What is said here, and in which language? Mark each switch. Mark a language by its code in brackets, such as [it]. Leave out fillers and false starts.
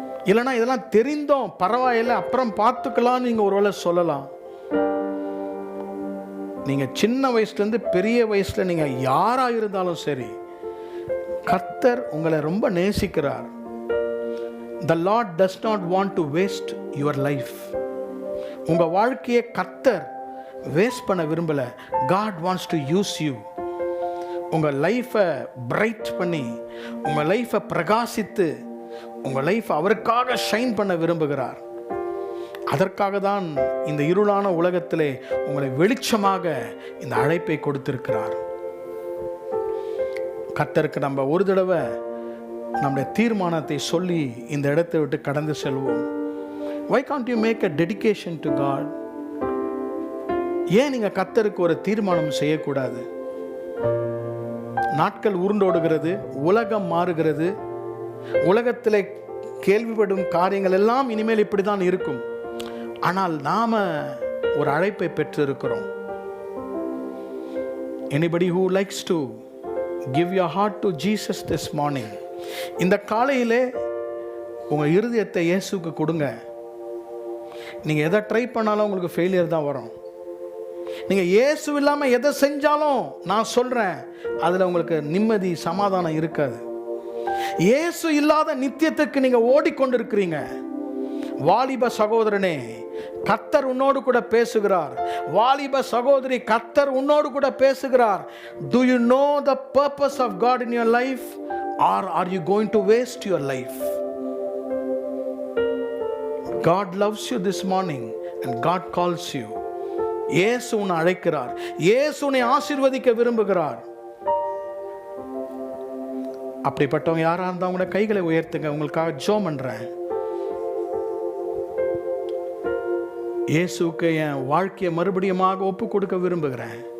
[ta] இல்லைன்னா இதெல்லாம் தெரிந்தோம் பரவாயில்லை அப்புறம் பார்த்துக்கலாம் நீங்கள் ஒருவேளை சொல்லலாம். நீங்கள் சின்ன வயசுலேருந்து பெரிய வயசில் நீங்கள் யாராக இருந்தாலும் சரி, கர்த்தர் உங்களை ரொம்ப நேசிக்கிறார். [en] The Lord does not want to waste your life. [ta] உங்கள் வாழ்க்கையை கர்த்தர் வேஸ்ட் பண்ண விரும்பலை. [en] God wants to use you. [ta] உங்கள் லைஃப்பை பிரைட் பண்ணி, உங்கள் லைஃப்பை பிரகாசித்து, உங்கள் லைஃப்பை அவருக்காக ஷைன் பண்ண விரும்புகிறார். அதற்காக தான் இந்த இருளான உலகத்திலே உங்களை வெளிச்சமாக இந்த அழைப்பை கொடுத்திருக்கிறார். கர்த்தருக்கு நம்ம ஒரு தடவை நம்முடைய தீர்மானத்தை சொல்லி இந்த இடத்தை விட்டு கடந்து செல்வோம். [en] Why can't you make a dedication to God? [ta] ஏன் நீங்கள் கர்த்தருக்கு ஒரு தீர்மானம் செய்யக்கூடாது? நாட்கள் உருண்டோடுகிறது, உலகம் மாறுகிறது, உலகத்தில் கேள்விப்படும் காரியங்கள் எல்லாம் இனிமேல் இப்படி தான் இருக்கும். ஆனால் நாம ஒரு அழைப்பை பெற்றிருக்கிறோம். [en] Anybody who likes to give your heart to Jesus this morning, [ta] இந்த காலையிலே உங்கள் இருதயத்தை இயேசுக்கு கொடுங்க. நீங்கள் எதை ட்ரை பண்ணாலும் உங்களுக்கு ஃபெயிலியர் தான் வரும். நீங்கள் இயேசு இல்லாமல் எதை செஞ்சாலும் நான் சொல்கிறேன், அதில் உங்களுக்கு நிம்மதி சமாதானம் இருக்காது. இயேசு இல்லாத நித்தியத்துக்கு நீங்கள் ஓடிக்கொண்டிருக்கிறீங்க. வாலிப சகோதரனே, கர்த்தர் உன்னோடு கூட பேசுகிறார். வாலிப சகோதரி, கர்த்தர் உன்னோடு கூட பேசுகிறார். [en] Do you know the purpose of God in your life, or are you going to waste your life? God loves you this morning and God calls you. [ta] இயேசு உன்னை அழைக்கிறார். இயேசு உன்னை ஆசீர்வதிக்க விரும்புகிறார். அப்படிப்பட்டவங்க யாரா இருந்தா உங்களோட கைகளை உயர்த்துங்க. உங்களுக்காக ஜெபம் பண்றேன். இயேசுக்கு என் வாழ்க்கையை மறுபடியுமாக ஒப்பு கொடுக்க விரும்புகிறேன்.